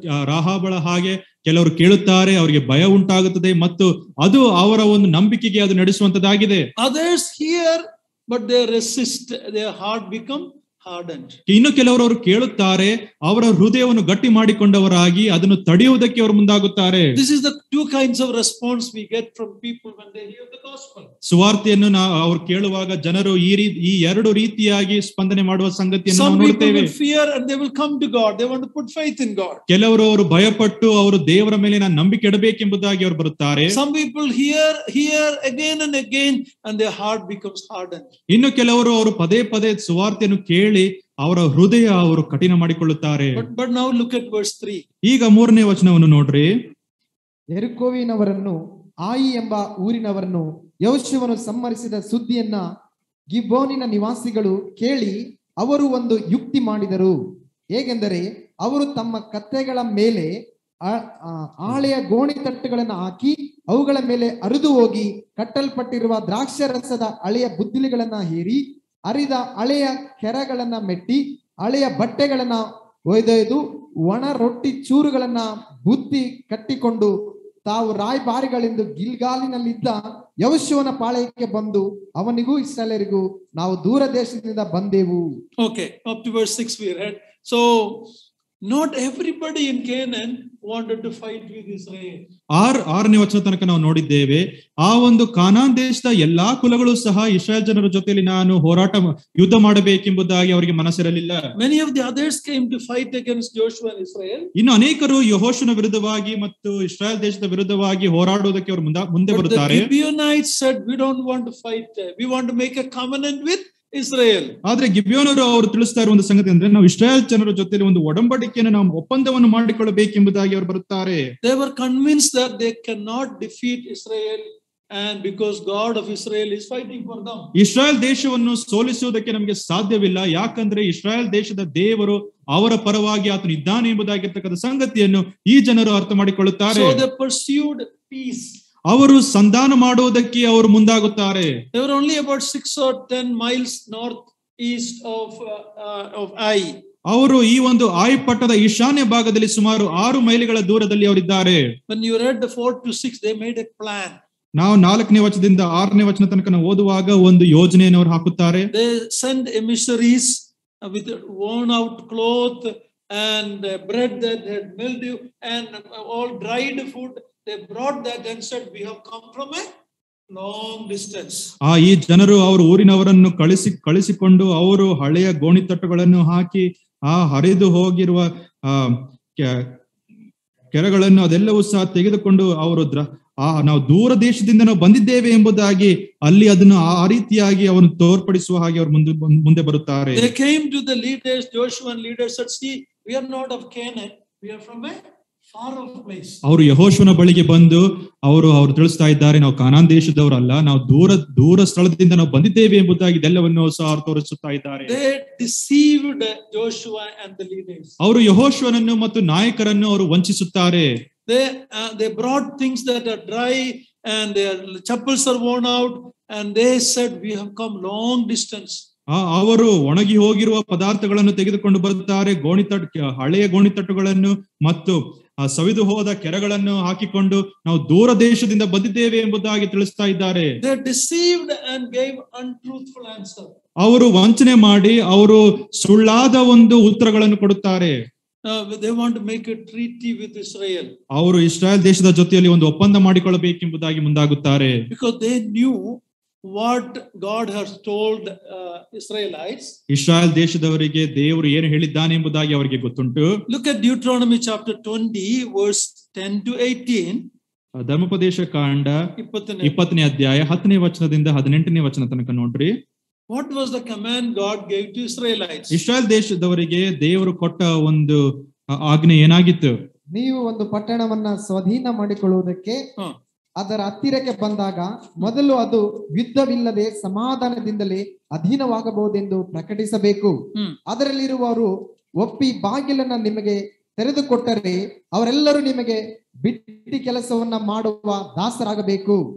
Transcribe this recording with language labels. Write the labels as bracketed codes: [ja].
[kn] ರಾಹಾಬಳ ಹಾಗೆ ಕೆಲವರು ಕೇಳುತ್ತಾರೆ, ಅವರಿಗೆ ಭಯ ಉಂಟಾಗುತ್ತದೆ ಮತ್ತು ಅದು ಅವರ ಒಂದು ನಂಬಿಕೆಗೆ ಅದು ನಡೆಸುವಂತದ್ದಾಗಿದೆ. [en] Others hear but they resist, their heart become hardened. [kn] ಇನ್ನು ಕೆಲವರು ಅವರು ಕೇಳುತ್ತಾರೆ, ಅವರ ಹೃದಯವನ್ನು ಗಟ್ಟಿ ಮಾಡಿಕೊಂಡವರಾಗಿ ಅದನ್ನು ತಡೆಯುವುದಕ್ಕೆ ಅವರು ಮುಂದಾಗುತ್ತಾರೆ. [en] This is the two kinds of response we get from people when they hear the gospel. [kn] ಸುವಾರ್ತೆಯನ್ನು ಅವರು ಕೇಳುವಾಗ ಜನರು ಈ ಎರಡು ರೀತಿಯಾಗಿ ಸ್ಪಂದನೆ ಮಾಡುವ ಸಂಗತಿಯನ್ನು ನಾವು ನೋಡುತ್ತೇವೆ. [en] Some people will fear and they will come to God, they want to put faith in God. [kn] ಕೆಲವರು ಅವರು ಭಯಪಟ್ಟು ಅವರು ದೇವರ ಮೇಲೆ ನಾನು ನಂಬಿಕೆ ಇಡಬೇಕೆಂಬುದಾಗಿ ಅವರು ಬರುತ್ತಾರೆ. [en] Some people hear again and again and their heart becomes hardened. [kn] ಇನ್ನು ಕೆಲವರು ಅವರು ಪದೇ ಪದೇ ಸುವಾರ್ತೆಯನ್ನು ಕೇಳಿ ಅವರ ಹೃದಯ ಅವರು ಕಠಿಣ ಮಾಡಿಕೊಳ್ಳುತ್ತಾರೆ. [en] But now look at verse 3. [kn] ಈಗ 3ನೇ ವಚನವನ್ನು ನೋಡ್ರಿ. ಯೆರಿಕೋವಿನವರನ್ನು, ಆಯಿ ಎಂಬ ಊರಿನವರನ್ನು ಯೆಹೋಶುವನು ಸಂಹರಿಸಿದ ಸುದ್ದಿಯನ್ನ ಗಿಬ್ಯೋನಿನ ನಿವಾಸಿಗಳು ಕೇಳಿ ಅವರು ಒಂದು ಯುಕ್ತಿ ಮಾಡಿದರು. ಹೇಗೆಂದರೆ ಅವರು ತಮ್ಮ ಕತ್ತೆಗಳ ಮೇಲೆ ಆಳೆಯ ಗೋಣಿ ತಟ್ಟುಗಳನ್ನು ಹಾಕಿ ಅವುಗಳ ಮೇಲೆ ಅರಿದು ಹೋಗಿ ಕಟ್ಟಲ್ಪಟ್ಟಿರುವ ದ್ರಾಕ್ಷರಸದ ಹಳೆಯ ಬುದ್ದಲಿಗಳನ್ನ ಹೇರಿ ಅರಿದ ಹಳೆಯ ಕೆರಗಳನ್ನ ಮೆಟ್ಟಿ ಹಳೆಯ ಬಟ್ಟೆಗಳನ್ನ ಒಯ್ದೊಯ್ದು ಒಣ ರೊಟ್ಟಿ ಚೂರುಗಳನ್ನ ಬುತ್ತಿ ಕಟ್ಟಿಕೊಂಡು ತಾವು ರಾಯಭಾರಿಗಳೆಂದು ಗಿಲ್ಗಾಲಿನಲ್ಲಿದ್ದ ಯೆಹೋಶುವನ ಪಾಳೆಯಕ್ಕೆ ಬಂದು ಅವನಿಗೂ ಇಸ್ರಾಯೇಲರಿಗೂ ನಾವು ದೂರ ದೇಶದಿಂದ ಬಂದೆವು. [en] Okay, up to verse 6 we read. So not everybody in Canaan wanted to fight with Israel. [kn] 6ನೇ ವಚನ ತನಕ ನಾವು ನೋಡಿದ್ದೇವೆ. ಆ ಒಂದು ಕಾನಾನ್ ದೇಶದ ಎಲ್ಲಾ ಕುಲಗಳು ಸಹ ಇಸ್ರಾಯೇಲ್ ಜನರ ಜೊತೆಯಲ್ಲಿ ನಾನು ಯುದ್ಧ ಮಾಡಬೇಕೆಂಬುದಾಗಿ ಅವರಿಗೆ ಮನಸ್ಸಿರಲಿಲ್ಲ. [en] Many of the others came to fight against Joshua and Israel. [kn] ಇನ್ನು ಅನೇಕರು ಯೆಹೋಶುವನ ವಿರುದ್ಧವಾಗಿ ಮತ್ತು ಇಸ್ರಾಯೇಲ್ ದೇಶದ ವಿರುದ್ಧವಾಗಿ ಹೋರಾಡುವುದಕ್ಕೆ ಅವರು ಮುಂದೆ ಬರುತ್ತಾರೆ. [en] The Gibeonites said, we don't want to fight, we want to make a covenant with Israel. [kn] ಆದ್ರೆ ಗಿಬ್ಯೋನರು ಅವರು ತಿಳಿಸ್ತಾ ಇರುವ ಒಂದು ಸಂಗತಿ ಅಂದ್ರೆ ನಾವು ಇಸ್ರಾಯೇಲ್ ಜನರ ಜೊತೆಯಲ್ಲಿ ಒಂದು ಒಡಂಬಡಿಕೆಯನ್ನು ನಾವು ಒಪ್ಪಂದವನ್ನು ಮಾಡಿಕೊಳ್ಳಬೇಕೆಂಬುದಾಗಿ ಅವರು ಬರುತ್ತಾರೆ. [en] They were convinced that they cannot defeat Israel, and because God of Israel is fighting for them. [kn] Israel ದೇಶವನ್ನು ಸೋಲಿಸುವುದಕ್ಕೆ ನಮಗೆ ಸಾಧ್ಯವಿಲ್ಲ, ಯಾಕಂದ್ರೆ ಇಸ್ರಾಯೇಲ್ ದೇಶದ ದೇವರು ಅವರ ಪರವಾಗಿ ಆತನು ಇದ್ದಾನೆ ಎಂಬುದಾಗಿರ್ತಕ್ಕಂಥ ಸಂಗತಿಯನ್ನು ಈ ಜನರು ಅರ್ಥ ಮಾಡಿಕೊಳ್ಳುತ್ತಾರೆ. [en] So they pursued peace. [kn] ಅವರು ಸಂಧಾನ ಮಾಡುವುದಕ್ಕೆ ಅವರು ಮುಂದಾಗುತ್ತಾರೆ. [en] They were only about 6 or 10 miles northeast of Ai. [kn] ಅವರು ಈ ಒಂದು ಆಯಿ ಪಟ್ಟಣದ ಈಶಾನ್ಯ ಭಾಗದಲ್ಲಿ ಸುಮಾರು 6 ಮೈಲಿಗಳ ದೂರದಲ್ಲಿ ಅವರಿದ್ದಾರೆ. [en] When you read the 4 to 6, they made a plan. [kn] ನಾವು 4ನೇ ವಚನದಿಂದ 6ನೇ ವಚನ ತನಕ ನಾವು ಓದುವಾಗ ಒಂದು ಯೋಜನೆಯನ್ನು ಅವರು ಹಾಕುತ್ತಾರೆ. [en] They send emissaries with worn out cloth and bread that had mildew and all dried food. They brought that and said, we have come from a long distance. [kn] ಈ ಜನರು ಅವರು ಊರಿನವರನ್ನು ಕಳಿಸಿಕೊಂಡು ಅವರು ಹಳೆಯ ಗೋಣಿತಟ್ಟುಗಳನ್ನು ಹಾಕಿ ಹರಿದು ಹೋಗಿರುವ ಕೆರೆಗಳನ್ನು ಅದೆಲ್ಲವೂ ಸಹ ತೆಗೆದುಕೊಂಡು ಅವರು ನಾವು ದೂರ ದೇಶದಿಂದ ನಾವು ಬಂದಿದ್ದೇವೆ ಎಂಬುದಾಗಿ ಅಲ್ಲಿ ಅದನ್ನು ಆ ರೀತಿಯಾಗಿ ಅವರನ್ನು ತೋರ್ಪಡಿಸುವ ಹಾಗೆ ಅವರು ಮುಂದೆ ಬರುತ್ತಾರೆ. [en] They came to the leaders, Joshua and leaders said, see, we are not of Canaan, we are from a far off place. [kn] ಅವರು ಯೆಹೋಶುವನ ಬಳಿಗೆ ಬಂದು ಅವರು ತಿಳಿಸ್ತಾ ಇದ್ದಾರೆ, ನಾವು ಕಾನಾನ್ ದೇಶದವರಲ್ಲ, ನಾವು ದೂರ ಸ್ಥಳದಿಂದ ನಾವು ಬಂದಿದ್ದೇವೆ ಎಂಬುದಾಗಿ ಇದೆಲ್ಲವನ್ನು ಸಹ ಅವರು ತೋರಿಸುತ್ತಾ ಇದ್ದಾರೆ. [en] They deceived Joshua and the leaders. [kn] ಅವರು ಯೆಹೋಶುವನನ್ನು ಮತ್ತು ನಾಯಕರನ್ನು ಅವರು ವಂಚಿಸುತ್ತಾರೆ. [en] They brought things that are dry and their chappals are worn out and they said, we have come long distance. [kn] ಅವರು ಒಣಗಿ ಹೋಗಿರುವ ಪದಾರ್ಥಗಳನ್ನು ತೆಗೆದುಕೊಂಡು ಬರುತ್ತಾರೆ, ಹಳೆಯ ಗೋಣಿತಟ್ಟುಗಳನ್ನು ಮತ್ತು ಸವಿದು ಹೋದ ಕೆರೆಗಳನ್ನು ಹಾಕಿಕೊಂಡು ನಾವು ದೂರ ದೇಶದಿಂದ ಬಂದಿದ್ದೇವೆ ಎಂಬುದಾಗಿ ತಿಳಿಸ್ತಾ ಇದ್ದಾರೆ. [en] They deceived and gave untruthful answer. [kn] ಅವರು ವಂಚನೆ ಮಾಡಿ ಅವರು ಸುಳ್ಳಾದ ಒಂದು ಉತ್ತರಗಳನ್ನು ಕೊಡುತ್ತಾರೆ. [en] They want to make a treaty with Israel. [kn] ಅವರು ಇಸ್ರಾಯೇಲ್ ದೇಶದ ಜೊತೆಯಲ್ಲಿ ಒಂದು ಒಪ್ಪಂದ ಮಾಡಿಕೊಳ್ಳಬೇಕೆಂಬುದಾಗಿ ಮುಂದಾಗುತ್ತಾರೆ. [en] Because they knew what God has told Israelites. [kn] Israel ದೇಶದವರಿಗೆ ದೇವರು ಏನು ಹೇಳಿದ್ದಾನೆ ಎಂಬುದಾಗಿ ಅವರಿಗೆ ಗೊತ್ತುಂಟು. [en] Look at Deuteronomy chapter 20 verse 10 to 18. [kn] ಧರ್ಮೋಪದೇಶ ಕಾಂಡ 20ನೇ ಅಧ್ಯಾಯ 10ನೇ ವಚನದಿಂದ 18ನೇ ವಚನ ತನಕ ನೋಡ್ರಿ. [en] What was the command God gave to Israelites? [kn] Israel ದೇಶದವರಿಗೆ ದೇವರು ಕೊಟ್ಟ ಒಂದು ಆಜ್ಞೆ ಏನಾಗಿತ್ತು? ನೀವು ಒಂದು ಪಟ್ಟಣವನ್ನ ಸ್ವಾಧೀನ ಮಾಡಿಕೊಳ್ಳುವುದಕ್ಕೆ ಅದರ ಹತ್ತಿರಕ್ಕೆ ಬಂದಾಗ ಮೊದಲು ಅದು ಯುದ್ಧವಿಲ್ಲದೆ ಸಮಾಧಾನದಿಂದಲೇ ಅಧೀನವಾಗಬಹುದೆಂದು ಪ್ರಕಟಿಸಬೇಕು. ಅದರಲ್ಲಿರುವವರು ಒಪ್ಪಿ ಬಾಗಿಲನ್ನ ನಿಮಗೆ ತೆರೆದುಕೊಟ್ಟರೆ ಅವರೆಲ್ಲರೂ ನಿಮಗೆ ಬಿಟ್ಟಿ ಕೆಲಸವನ್ನ ಮಾಡುವ ದಾಸರಾಗಬೇಕು.